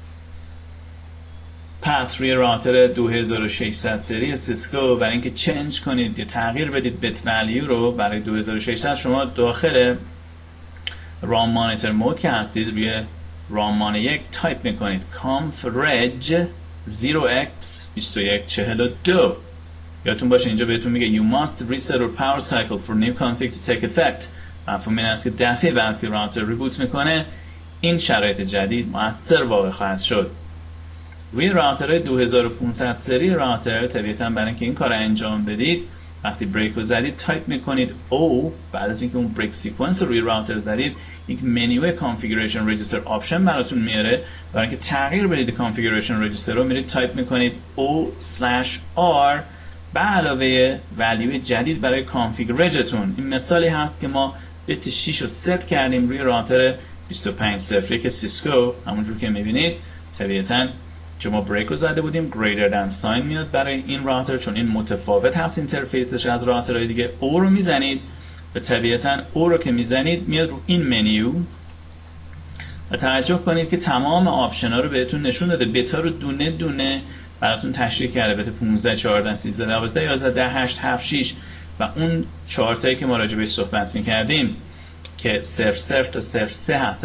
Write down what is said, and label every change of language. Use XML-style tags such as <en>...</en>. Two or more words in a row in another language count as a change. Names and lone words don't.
<fa>پس روی راوتر 2600 سری سیسکو برای اینکه چنج کنید یا تغییر بدید بت ولیو رو برای 2600 شما داخل</fa> <en>ROM monitor mode</en> <fa>که هستید روی رامان 1 تایپ میکنید</fa> <en>conf reg</en> <fa>0x2142. یادتون باشه اینجا بهتون میگه</fa> <en>you must reset your power cycle for new config to take effect.</en> <fa>مفهوم این است که دفعه بعد که راوتر ریبوت میکنه این شرایط جدید مؤثر واقع خواهد شد. روی راوترهای 2500 سری راوتر طبیعتاً برای اینکه این کار انجام بدید وقتی بریک رو زدید تایپ میکنید او، بعد از اینکه اون</fa> <en>break sequence</en> <fa>رو روی راوتر زدید یک</fa> <en>menu configuration register option</en> <fa>براتون میاره. برای اینکه تغییر بدید</fa> <en>configuration register</en> <fa>رو میرید تایپ میکنید O/R به علاوه ولیو جدید برای کانفیگ رجتون. این مثالی هست که ما بیت 6 رو ست کردیم روی راوتر 2501 سیسکو. همونجور که میبینید طبیعتاً چون ما بریک رو زده بودیم</fa> <en>greater than sign</en> <fa>میاد برای این راوتر، چون این متفاوت هست اینترفیسش از راوترهای دیگه. او رو میزنید، به طبیعتاً او رو که میزنید میاد رو این منیو و توجه کنید که تمام آپشن ها رو بهتون نشون داده. بتا رو دونه دونه براتون تشریح کرده، بتا 15 14 13 12 11 10 8 7 6 و اون چارتایی که ما راجع بهش صحبت میکردیم که 0 0 تا 0 3 هست.</fa>